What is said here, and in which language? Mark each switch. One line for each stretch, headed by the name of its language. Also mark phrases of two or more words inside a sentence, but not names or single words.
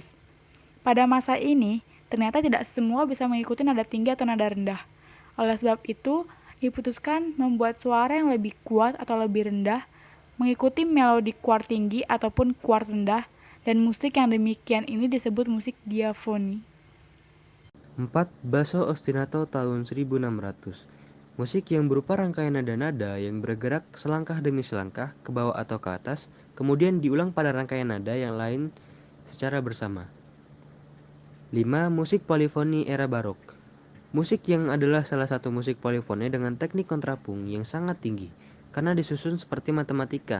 Indonesian: Pada masa ini, ternyata tidak semua bisa mengikuti nada tinggi atau nada rendah. Oleh sebab itu, diputuskan membuat suara yang lebih kuat atau lebih rendah mengikuti melodi kuart tinggi ataupun kuart rendah, dan musik yang demikian ini disebut musik diafoni. 4.
Italian: Basso ostinato
Indonesian: tahun 1600. Musik yang berupa rangkaian nada-nada yang bergerak selangkah demi selangkah ke bawah atau ke atas, kemudian diulang pada rangkaian nada yang lain secara bersama. 5. Musik polifoni era barok. Musik yang adalah salah satu musik polifoni dengan teknik kontrapung yang sangat tinggi, karena disusun seperti matematika.